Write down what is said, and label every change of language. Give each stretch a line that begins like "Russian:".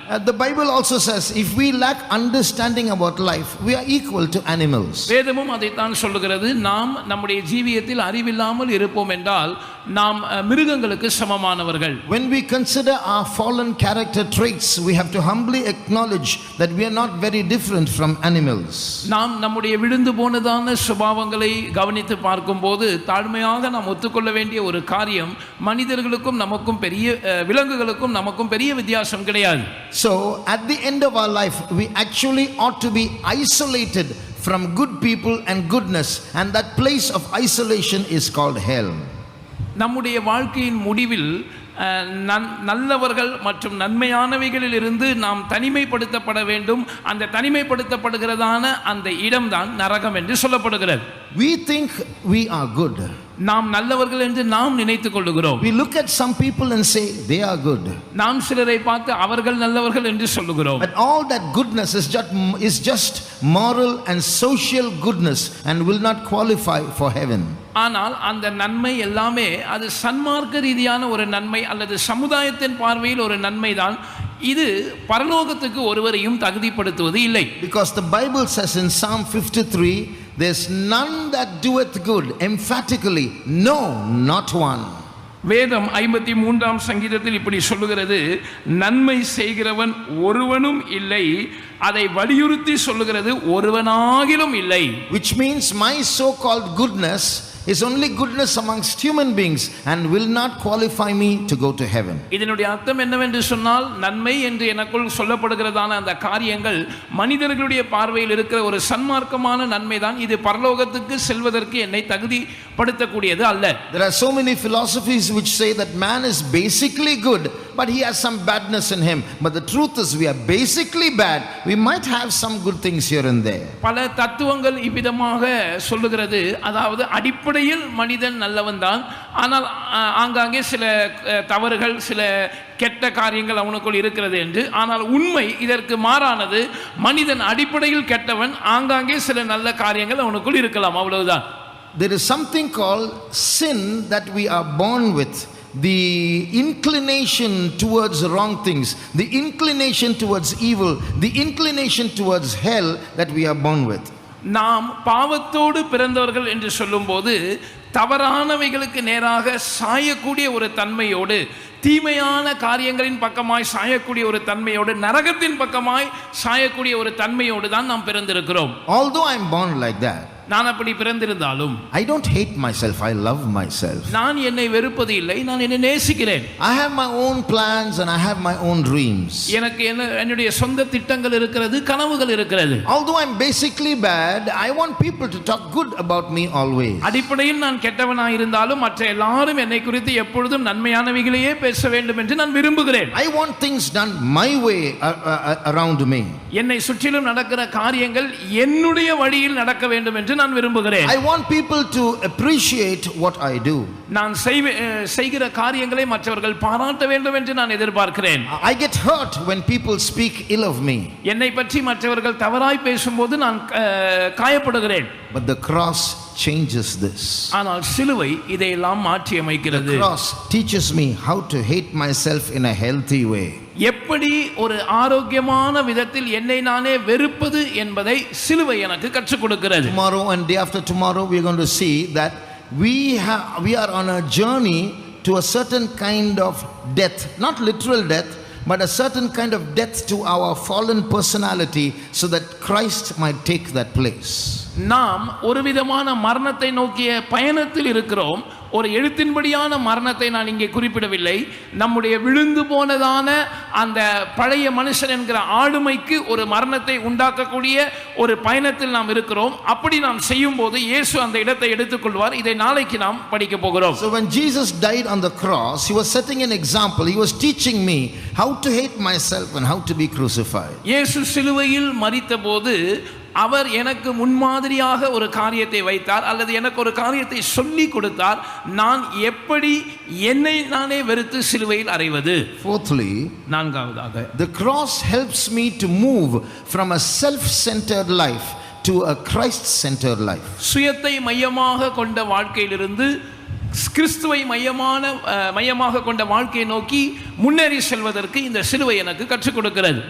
English: The Bible also says if we lack understanding about life, we are equal to animals.
Tamil: வேதமும் அதைத்தான் சொல்லுகிறது. நாம் நம்முடைய ஜீவியத்தில் அறிவில்லாமல் இருப்போம் என்றால் நாம் மிருகங்களுக்கு சமமானவர்கள்.
English: When we consider our fallen character traits, we have to humbly acknowledge that we are not very different from animals.
Tamil: நாம் நம்முடைய விழுந்து போனதான சுபாவங்களை கவனித்து பார்க்கும்போது தாழ்மையாக நாம் ஒத்துக்கொள்ள வேண்டிய ஒரு காரியம், மனிதர்களுக்கும் நமக்கும் பெரிய விலங்குகளுக்கும் நமக்கும் பெரிய வித்தியாசம் கிடையாது.
English: So at the end of our life, we actually ought to be isolated from good people and goodness, and that place of isolation is called hell.
Tamil: நம்முடைய வாழ்க்கையின் முடிவில் நல்லவர்கள் மற்றும் நன்மையானவைகளில் இருந்து நாம் தனிமைப்படுத்தப்பட வேண்டும். அந்த தனிமைப்படுத்தப்படுகிறதான அந்த இடம்தான் நரகம் என்று சொல்லப்படுகிறது.
English: We think we are good.
Tamil: நாம் நல்லவர்கள் என்று நாம் நினைத்துக் கொள்ளுகிறோம்.
English: We look at some people and say they are good.
Tamil: நாம் சிலரை பார்த்து அவர்கள் நல்லவர்கள் என்று சொல்லுகிறோம்.
English: But all that goodness is just moral and social goodness and will not qualify for heaven.
Tamil: ஆனால் அந்த நன்மை எல்லாமே அது சன்மார்க்க ரீதியான ஒரு நன்மை அல்லது சமுதாயத்தின் பார்வையில் ஒரு நன்மை தான். இது பரலோகத்துக்கு ஒருவரையும் தகுதிப்படுத்துவது இல்லை.
English: Because the Bible says in Psalm 53, there's none that doeth good, emphatically, no, not one.
Tamil: வேதம் 53ஆம் சங்கீதத்தில் இப்படி சொல்லுகிறது, நன்மை செய்கிறவன் ஒருவனும் இல்லை, அதை வலியுறுத்தி சொல்லுகிறது ஒருவனாகிலும் இல்லை.
English: Which means my so-called goodness is only goodness amongst human beings and will not qualify me to go to heaven.
Tamil: இதனுடைய அர்த்தம் என்னவென்று சொன்னால், நன்மை என்று எனக்குள் சொல்லப்படுகிறதான அந்த காரியங்கள் மனிதர்களுடைய பார்வையில் இருக்கிற ஒரு சன்மார்க்கமான நன்மை தான். இது பரலோகத்துக்கு செல்வதற்கு என்னை தகுதிப்படுத்தக்கூடியது அல்ல.
English: There are so many philosophies which say that man is basically good, but he has some badness in him. But the truth is we are basically bad. We might have some good things here and there.
Tamil: பல தத்துவங்கள் இவ்விதமாக சொல்லுகிறது. அதாவது அடிப்படையில் மனிதன் நல்லவன் தான், ஆனால் ஆங்காங்கே சில தவறுகள் சில கெட்ட காரியங்கள் அவனுக்குள் இருக்கிறது என்று. ஆனால் உண்மை இதற்கு மாறானது. மனிதன் அடிப்படையில் கெட்டவன், ஆங்காங்கே சில நல்ல காரியங்கள் அவனுக்குள் இருக்கலாம், அவ்வளவுதான்.
English: There is something called sin that we are born with. The inclination towards wrong things, the inclination towards evil, the inclination towards hell that we are born with.
Tamil: நாம் பாவத்தோடு பிறந்தவர்கள் என்று சொல்லும்போது தவறானவைகளுக்கு நேராக சாயக்கூடிய ஒரு தன்மையோடு, தீமையான காரியங்களின் பக்கமாய் சாயக்கூடிய ஒரு தன்மையோடு, நரகத்தின் பக்கமாய் சாயக்கூடிய ஒரு தன்மையோடு தான் நாம் பிறந்திருக்கிறோம்.
English: Although I am born like that,
Tamil: நான் அப்படி பிறந்திருந்தாலும்
English: I don't hate myself, I love myself.
Tamil: நான் என்னை வெறுப்பது இல்லை, நான் என்னை நேசிக்கிறேன்.
English: I have my own plans and I have my own dreams.
Tamil: எனக்கு என்னுடைய சொந்த திட்டங்கள் இருக்கிறது, கனவுகள் இருக்கிறது.
English: Although I'm basically bad, I want people to talk good about me always.
Tamil: அடிப்படையில் நான் கெட்டவனாய் இருந்தாலும் மற்ற எல்லாரும் என்னை குறித்து எப்பொழுதும் நன்மையானவைகளையே பேச வேண்டும் என்று நான் விரும்புகிறேன்.
English: I want things done my way around me.
Tamil: என்னை சுற்றிலும் நடக்கிற காரியங்கள் என்னுடைய வழியில் நடக்க வேண்டும் என்று நான் விரும்புகிறேன்.
English: I want people to appreciate what I do.
Tamil: நான் செய்கிற காரியங்களை மற்றவர்கள் பாராட்ட வேண்டும் என்று நான் எதிர்பார்க்கிறேன்.
English: I get hurt when people speak ill of me.
Tamil: என்னை பற்றி மற்றவர்கள் தவறாய் பேசும்போது நான் காயப்படுகிறேன்.
English: But the cross changes this.
Tamil: ஆனால் சிலுவை இதையெல்லாம் மாற்றி அமைக்கிறது.
English: The cross teaches me how to hate myself in a healthy way.
Tamil: எப்படி ஒரு ஆரோக்கியமான விதத்தில் என்னை நானே வெறுப்பது என்பதை சிலுவை எனக்கு கற்றுக் கொடுக்கிறது.
English: Tomorrow and day after tomorrow we are going to see that we are on a journey to a certain kind of death, not literal death, but a certain kind of death to our fallen personality so that Christ might take that place.
Tamil: நாம் ஒரு விதமான மரணத்தை நோக்கிய பயணத்தில் இருக்கிறோம். ஒரு எழுத்தின்படியான மரணத்தை நான் இங்கே குறிப்பிடவில்லை. நம்முடைய விழுந்து போனதான அந்த பழைய மனுஷன் என்கிற ஆளுமைக்கு ஒரு மரணத்தை உண்டாக்கக்கூடிய ஒரு பயணத்தில் நாம் இருக்கிறோம். அப்படி நாம் செய்யும் போது இயேசு அந்த இடத்தை எடுத்துக்கொள்வார். இதை நாளைக்கு நாம் படிக்க போகிறோம்.
English: So when Jesus died on the cross, he was setting an example. He was teaching me how to hate myself and how to be crucified.
Tamil: இயேசு சிலுவையில் மரித்தபோது அவர் எனக்கு முன்மாதிரியாக ஒரு காரியத்தை வைத்தார், அல்லது எனக்கு ஒரு காரியத்தை சொல்லி கொடுத்தார். நான் எப்படி என்னை நானே வெறுத்து சிலுவையில் அறைவது.
English: Fourthly,
Tamil: நான்காவதாக,
English: the cross helps me to move from a self-centered life to a Christ-centered life.
Tamil: சுயத்தை மையமாக கொண்ட வாழ்க்கையிலிருந்து கிறிஸ்துவை மையமாக கொண்ட வாழ்க்கையை நோக்கி முன்னேறி செல்வதற்கு இந்த சிலுவை எனக்கு கற்றுக் கொடுக்கிறது.